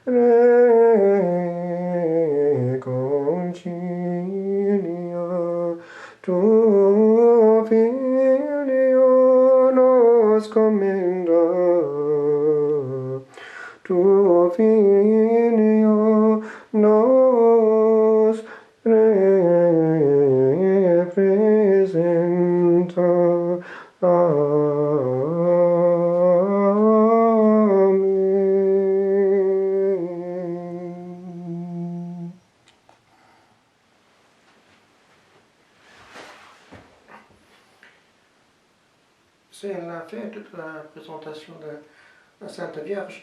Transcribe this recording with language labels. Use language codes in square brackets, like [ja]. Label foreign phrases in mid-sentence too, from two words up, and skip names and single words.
[la] reconcilia, tuo Filio nos commenda, tuo Filio nos representa. Amen. [fr] C'est la fête de la présentation de la Sainte Vierge.